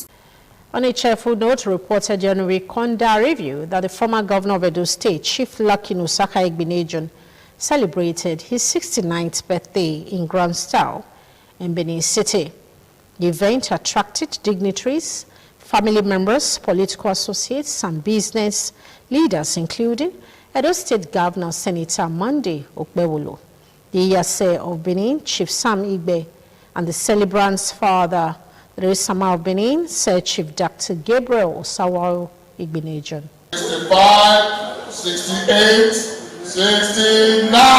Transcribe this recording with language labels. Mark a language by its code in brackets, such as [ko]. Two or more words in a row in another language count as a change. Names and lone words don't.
[en] On a cheerful note, reporter January Konda reviewed that the former governor of Edo State, Chief Lucky Nosaka Igbenedion, celebrated his 69th birthday in grand style in Benin City. The event attracted dignitaries, family members, political associates, and business leaders, including Edo State Governor Senator Monday Okpewolo, the Iyase of Benin, Chief Sam Igbe, and the celebrant's father, the Resama of Benin, Sir Chief Dr. Gabriel Osawaro Igbenedion. 65, 68, 69!